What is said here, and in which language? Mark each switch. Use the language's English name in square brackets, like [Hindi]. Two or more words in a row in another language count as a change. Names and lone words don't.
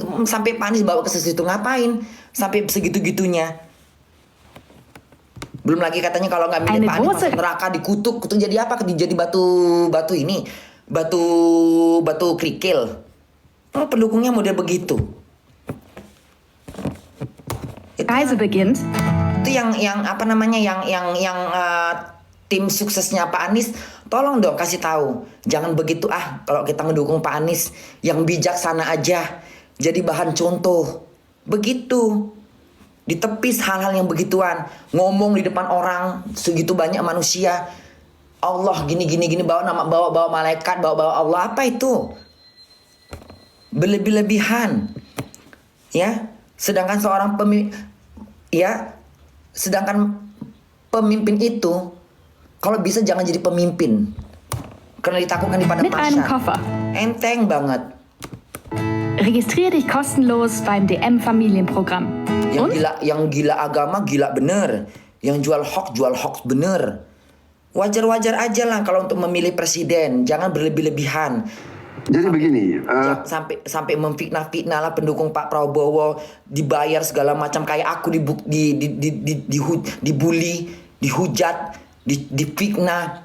[Indonesian] Sampai Pak Anies bawa ke situ ngapain? Sampai segitu-gitunya. Belum lagi katanya kalau nggak milih Pak Anies masuk neraka, dikutuk jadi apa? Jadi batu ini, batu kerikil. Oh, pendukungnya model begitu. [German] Reise beginnt. [Indonesian] Itu yang apa namanya yang tim suksesnya Pak Anies. Tolong dong kasih tahu, jangan begitu kalau kita ngedukung Pak Anies, yang bijaksana aja, jadi bahan contoh. Begitu. Ditepis hal-hal yang begituan, ngomong di depan orang segitu banyak manusia, Allah gini bawa malaikat, bawa Allah, apa itu? Berlebih-lebihan. Ya, sedangkan pemimpin itu kalau bisa jangan jadi pemimpin. Karena ditakutkan di padang mahsyar. Enteng banget. [German] Registrier dich kostenlos beim DM Familienprogramm. [Indonesian] Yang gila agama gila bener, yang jual hoax bener. Wajar-wajar aja lah kalau untuk memilih presiden, jangan berlebih-lebihan. Jadi begini, sampai memfitnah lah pendukung Pak Prabowo, dibayar segala macam, kayak aku dibully, dihujat, difitnah.